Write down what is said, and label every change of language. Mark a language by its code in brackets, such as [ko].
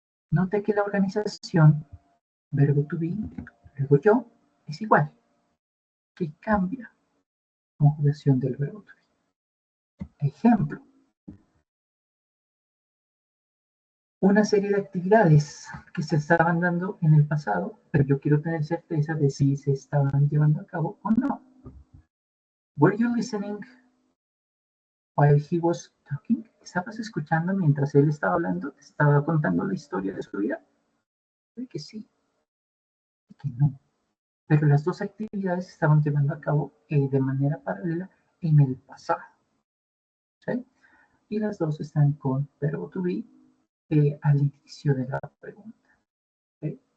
[es] Note que la organización verbo to be, luego yo, es igual. ¿Qué cambia? Conjugación del verbo to be. Ejemplo. Una serie de actividades que se estaban dando en el pasado, pero yo quiero tener certeza de si se estaban llevando a cabo o no. [en] Were you listening while he was talking? [es] ¿Estabas escuchando mientras él estaba hablando? ¿Te estaba contando la historia de su vida? Puede que sí, y que no. Pero las dos actividades se estaban llevando a cabo de manera paralela en el pasado. ¿Sí? Y las dos están con verbo to be al inicio de la pregunta. ¿Sí?